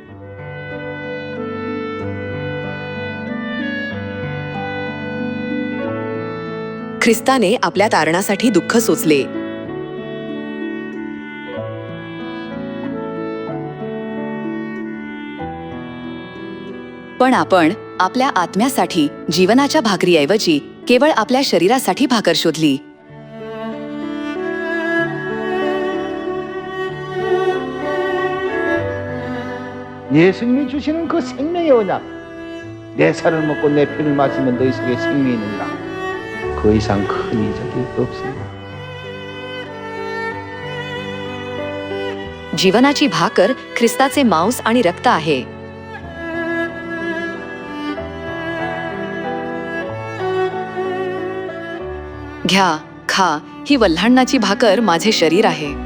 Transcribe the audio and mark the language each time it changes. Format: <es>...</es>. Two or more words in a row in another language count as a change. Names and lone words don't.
<mr>ख्रिस्ताने आपल्या तारणासाठी दुःख सोसले. पण आपण आपल्या आत्म्यासाठी जीवनाच्या भाकरीऐवजी केवळ आपल्या शरीरासाठी भाकर शोधली.</mr> <ko>예수님이 주시는 그 생명의 언약, 내 살을 먹고 내 피를 마시면 너희 속에 생명이 있느니라. 그 이상 큰 이적이 없습니다.</ko> <mr>जीवनाची भाकर ख्रिस्ताचे मांस आणि रक्त आहे. घ्या, खा, ही वल्हाणाची भाकर माझे शरीर आहे.</mr>